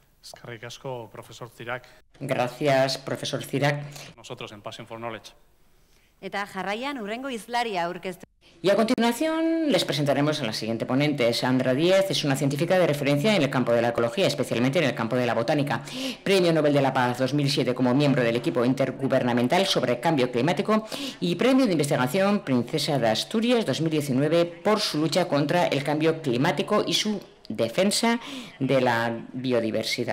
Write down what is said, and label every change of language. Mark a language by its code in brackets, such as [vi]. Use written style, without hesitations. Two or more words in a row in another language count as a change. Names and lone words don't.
[eu] Eskerrik asko, profesor Cirac. [es] Gracias, profesor Cirac. Nosotros en Passion for Knowledge. [eu] Eta jarraian urrengo hizlaria aurkeztu. [es] Y a continuación les presentaremos a la siguiente ponente. Sandra Díez es una científica de referencia en el campo de la ecología, especialmente en el campo de la botánica. Premio Nobel de la Paz 2007 como miembro del equipo intergubernamental sobre cambio climático y Premio de Investigación Princesa de Asturias 2019 por su lucha contra el cambio climático y su defensa de la biodiversidad.